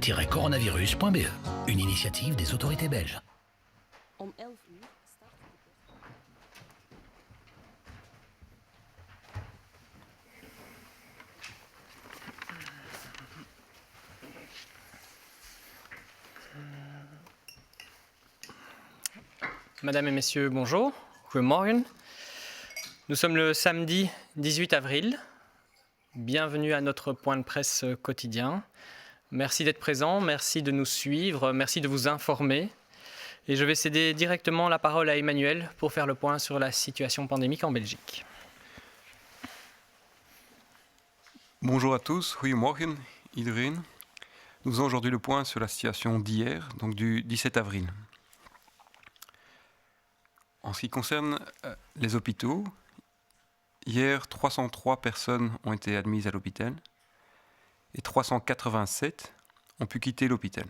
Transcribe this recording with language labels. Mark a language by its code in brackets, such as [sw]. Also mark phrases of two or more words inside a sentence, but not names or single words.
[fr] covid-coronavirus.be, une initiative des autorités belges. [nl] Om 11 uur start de [fr] Mesdames et messieurs, bonjour. [nl] Goedemorgen. [fr] Nous sommes le samedi 18 avril. Bienvenue à notre point de presse quotidien. Merci d'être présents, merci de nous suivre, merci de vous informer. Et je vais céder directement la parole à Emmanuel pour faire le point sur la situation pandémique en Belgique. Bonjour à tous, [nl] goedemorgen iedereen. [fr] Nous faisons aujourd'hui le point sur la situation d'hier, donc du 17 avril. En ce qui concerne les hôpitaux, hier 303 personnes ont été admises à l'hôpital et 387 ont pu quitter l'hôpital.